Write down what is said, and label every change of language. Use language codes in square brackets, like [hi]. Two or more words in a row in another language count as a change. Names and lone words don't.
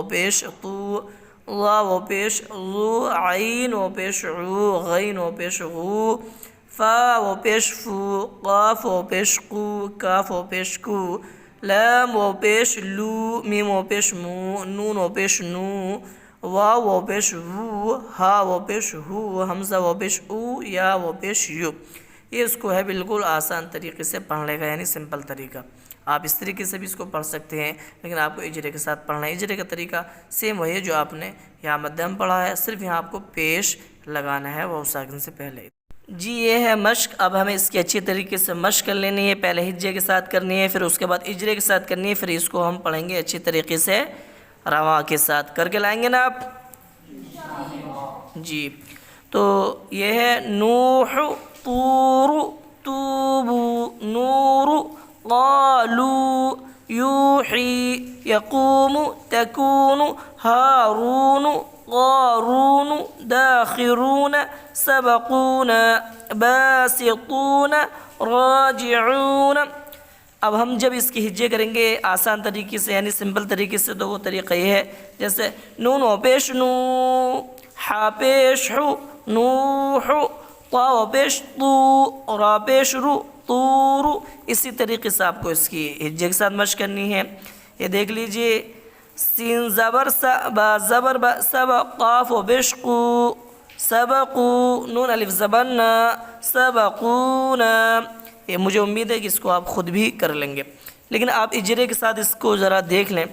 [ur] پیش طو، ظا و پیش غو، عین و پیش عو، غین و پیش غو، فا و پیش فو، قاف و پیش قو، کاف و پیش کو، لام و پیش لو، میم و پیش مو، نون و پیش نو، واو و پیش وو، ہا و پیش ہو، حمزہ و پیش او، یا و پیش یو۔ یہ اس کو ہے بالکل آسان طریقے سے پڑھنے کا، یعنی سمپل طریقہ۔ آپ اس طریقے سے بھی اس کو پڑھ سکتے ہیں، لیکن آپ کو اجرے کے ساتھ پڑھنا ہے۔ اجرے کا طریقہ سیم وہی ہے جو آپ نے یہاں مدھم پڑھا ہے، صرف یہاں آپ کو پیش لگانا ہے واو ساکن سے پہلے۔ جی یہ ہے مشق۔ اب ہمیں اس کی اچھی طریقے سے مشق کر لینی ہے، پہلے ہجے کے ساتھ کرنی ہے، پھر اس کے بعد اجرے کے ساتھ کرنی ہے، پھر اس کو ہم پڑھیں گے اچھی طریقے سے رواں کے ساتھ۔ کر کے لائیں گے نا آپ؟ جی تو یہ ہے [ar] نوح، طور، توبو، نور، قالو، یوحی، یقوم، تکون، ہارون، قارون، داخرون، سبقون، باسطون، راجعون۔ [ur] اب ہم جب اس کی ہجے کریں گے آسان طریقے سے، یعنی سمپل طریقے سے، تو وہ طریقہ یہ ہے، جیسے نون و پیش نو، حا پیش حو، نوح، طا و پیش طو، را پیش رو، طور۔ اسی طریقے سے آپ کو اس کی ہجے کے ساتھ مشق کرنی ہے۔ یہ دیکھ لیجئے، سین زبر سا، با زبر با، سب، قاف و پیش قو، سبقو، نون الف زبر نا، سبقونا۔ یہ مجھے امید ہے کہ اس کو آپ خود بھی کر لیں گے، لیکن آپ اجرے کے ساتھ اس کو ذرا دیکھ لیں۔